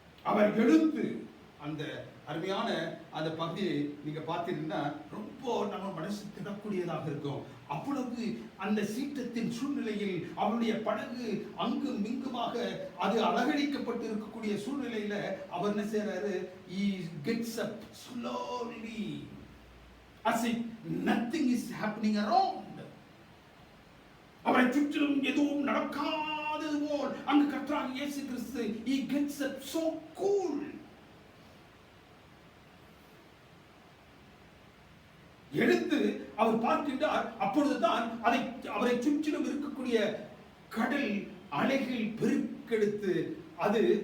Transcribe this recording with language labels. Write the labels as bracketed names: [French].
[Tamil] அவர் எழுந்து அந்த அருமையான அந்த பகுதியை நீங்க பார்த்தீங்கன்னா ரொம்ப நம்ம மனசு திடக்கூடியதாக இருக்கும். அப்பொழுது அந்த சீற்றத்தின் சூழ்நிலையில் அவருடைய படகு அங்கும் இங்குமாக அது அலகழிக்கப்பட்டு இருக்கக்கூடிய சூழ்நிலையில அவர் என்ன செய்யறாரு? [English] He gets up slowly as if nothing is happening around. [Tamil] அவரை சுற்றிலும் எதுவும் நடக்காதது போல் அங்கு கர்த்தராகிய இயேசு கிறிஸ்து [English] he gets up so cool. [Tamil] எடுத்து அவர் பார்க்கின்றார். அப்பொழுதுதான் அவரை சுற்றிலும் இருக்கக்கூடிய கடல் அலைகள் பெருக்கெடுத்து அது